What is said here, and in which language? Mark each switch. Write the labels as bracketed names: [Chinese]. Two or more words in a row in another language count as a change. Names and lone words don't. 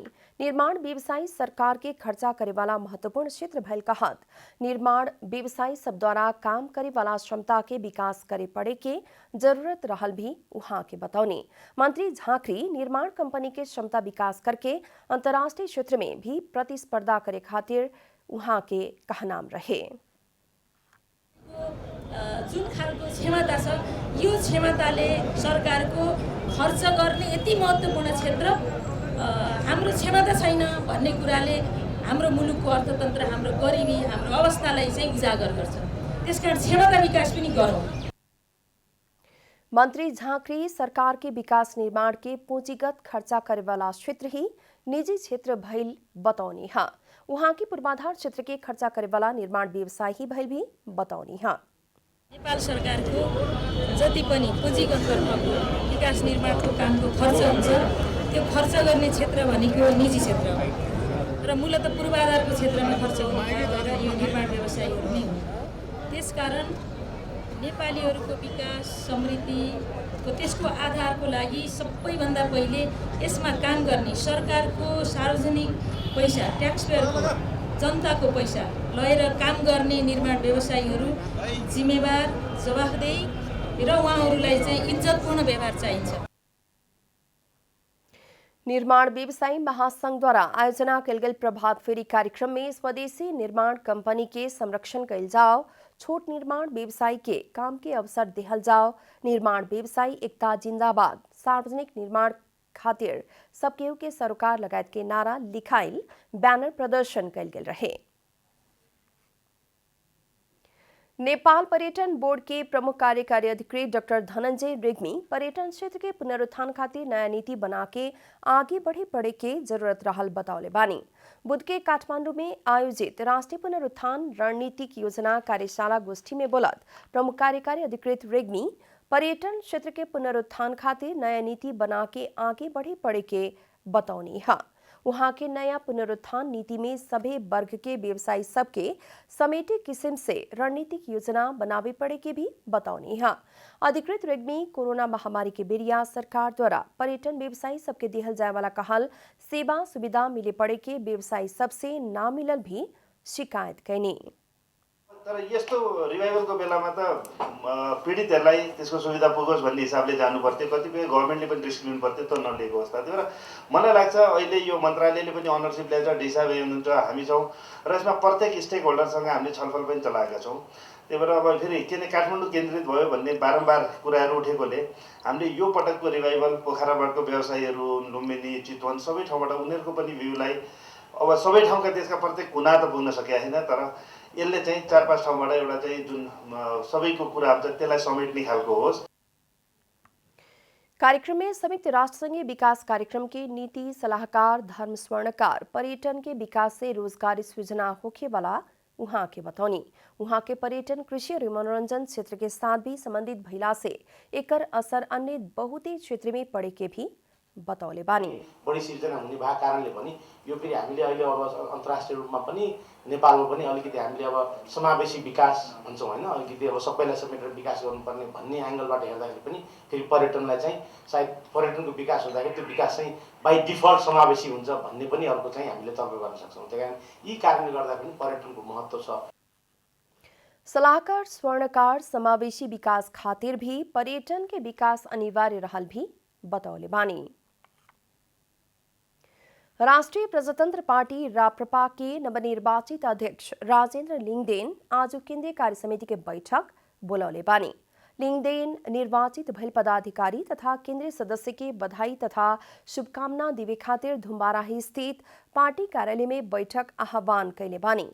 [Bhojpuri] निर्माण व्यवसायी सरकार के खर्चा करे वाला महत्वपूर्ण क्षेत्र भइल कहत निर्माण व्यवसायी सब द्वारा काम करे वाला क्षमता के विकास करे पड़े के जरूरत रहल भी उहाँ के बतौनी। मंत्री झांकरी निर्माण कंपनी के क्षमता विकास करके अंतर्राष्ट्रीय क्षेत्र में भी प्रतिस्पर्धा करे खातिर उहाँ के कहनाम रहे। [Nepali] जुन खालको क्षमता छ यो क्षमताले सरकारको खर्च गर्ने यति महत्त्वपूर्ण क्षेत्र हाम्रो क्षमता छैन भन्ने कुराले हाम्रो मुलुकको अर्थतन्त्र हाम्रो गरिबी हाम्रो अवस्थालाई चाहिँ उजागर गर्छ। त्यसकारण क्षमता विकास पनि गरौँ। [Bhojpuri] मंत्री झांकरी सरकार के विकास निर्माण के पूंजीगत खर्चा करे वाला क्षेत्र ही निजी क्षेत्र भइल बतौनी हा। उहाँ की पूर्वाधार क्षेत्र के खर्चा करे वाला निर्माण व्यवसाय ही भइल भी बतौनी हा। [Nepali] नेपाल सरकारको जति पनि पुँजीगत तर्फको विकास निर्माणको कामको खर्च हुन्छ त्यो खर्च गर्ने क्षेत्र भनेको निजी क्षेत्र हो र मूलतः पूर्वाधारको क्षेत्रमा खर्च हुने यो निर्माण व्यवसायीहरू नै हुन्। त्यसकारण नेपालीहरूको विकास समृद्धिको त्यसको आधारको लागि सबैभन्दा पहिले यसमा काम गर्ने सरकारको सार्वजनिक पैसा ट्याक्सपेयरको जनताको पैसा लगेर काम गर्ने निर्माण व्यवसायीहरू जिम्मेवार जवाफदेही र उहाँहरूलाई चाहिँ इज्जतपूर्ण व्यवहार चाहिन्छ। [Bhojpuri] निर्माण व्यवसायी महासंघ द्वारा आयोजना कल गेल प्रभात फेरी कार्यक्रम में स्वदेशी निर्माण कंपनी के संरक्षण कइल जाओ, छोट निर्माण व्यवसायी के काम के अवसर देहल जाओ, निर्माण व्यवसायी एकता जिंदाबाद, सार्वजनिक निर्माण खातिर सब केहू के सरोकार लगायत के नारा लिखाइल बैनर प्रदर्शन कइल गेल रहे। नेपाल पर्यटन बोर्ड के प्रमुख कार्यकारी अधिकृत डॉक्टर धनंजय रेग्मी पर्यटन क्षेत्र के पुनरुत्थान खातिर नया नीति बना के आगे बढ़े के जरूरत रहल बतौले बानी। बुध के काठमांडू में आयोजित राष्ट्रीय पुनरुत्थान रणनीतिक योजना कार्यशाला गोष्ठी में बोलत प्रमुख कार्यकारी अधिकृत रेग्मी पर्यटन क्षेत्र के पुनरुत्थान खातिर नया नीति बना के आगे बढ़े के बतौनी हा। वहां के नया पुनरुत्थान नीति में सभी वर्ग के व्यवसायी सबके समेटे किस्म से रणनीतिक योजना बनावे पड़े के भी बताउने है। अधिकृत रेग में कोरोना महामारी के बेरिया सरकार द्वारा पर्यटन व्यवसायी सबके दिहल जाए वाला कहल सेवा सुविधा मिले पड़े के व्यवसायी सबसे ना मिलल भी शिकायत कैनी। [Nepali] तर यस्तो रिभाइभलको बेलामा त पीडितहरूलाई त्यसको सुविधा पुगोस् भन्ने हिसाबले जानु पर्थ्यो। कतिपय गभर्मेन्टले पनि रिस्क लिनु पर्थ्यो, त्यो नलिएको अवस्था थियो र मलाई लाग्छ अहिले यो मन्त्रालयले पनि अनरसिप लिएर डिसा हुनुहुन्छ, हामी छौँ र यसमा प्रत्येक स्टेक होल्डरसँग हामीले छलफल पनि चलाएका छौँ। त्यही भएर अब फेरि किन काठमाडौँ केन्द्रित भयो भन्ने बारम्बार कुराहरू उठेकोले हामीले यो पटकको रिभाइभल पोखराबाटको व्यवसायीहरू, लुम्बिनी, चितवन सबै ठाउँबाट उनीहरूको पनि भ्यूलाई अब सबै ठाउँका त्यसका प्रत्येक कुना त पुग्न सकेका छैन, तर यसले चाहिँ 4-5 ठाउँबाट एउटा चाहिँ जुन सबैको कुरा हुन्छ त्यसलाई समेट्ने खालको होस्। [Bhojpuri] कार्यक्रम में संयुक्त राष्ट्र संघीय विकास कार्यक्रम के नीति सलाहकार धर्म स्वर्णकार पर्यटन के विकास से रोजगारी सृजना होखे वाला वहां के बतौनी। वहां के पर्यटन, कृषि और मनोरंजन क्षेत्र के साथ भी संबंधित भइला से एकर असर अन्य बहुतै क्षेत्र में पड़े के भी बताउले बानी। [Nepali] बढी सिर्जना हुने भएको कारणले पनि यो फेरि हामीले अहिले अब अन्तर्राष्ट्रिय रूपमा पनि नेपालमा पनि अलिकति हामीले अब समावेशी विकास भन्छौँ हैन, अलिकति अब सबैलाई समेटेर विकास गर्नुपर्ने भन्ने एंगलबाट हेर्दाखेरि पनि फेरि पर्यटनलाई चाहिँ सायद पर्यटनको विकास हुँदाखेरि त्यो विकास चाहिँ [English] by default [Nepali] समावेशी हुन्छ भन्ने पनि अर्को चाहिँ हामीले तर्क गर्न सक्छौँ। त्यही कारण यी कारणले गर्दा पनि पर्यटनको महत्त्व छ। [Bhojpuri] सलाहकार स्वर्णकार समावेशी विकास खातिर भी पर्यटन के विकास अनिवार्य रहल भी बतौले बानी। राष्ट्रीय प्रजातंत्र पार्टी राप्रपा के नवनिर्वाचित अध्यक्ष राजेन्द्र लिंगदेन आज केंद्रीय कार्य समिति के बैठक बोलौले बानी। लिंगदेन निर्वाचित भइल पदाधिकारी तथा केंद्रीय सदस्य के बधाई तथा शुभकामना दिवे खातिर धुम्बाराही स्थित पार्टी कार्यालय में बैठक आह्वान कैले बानी।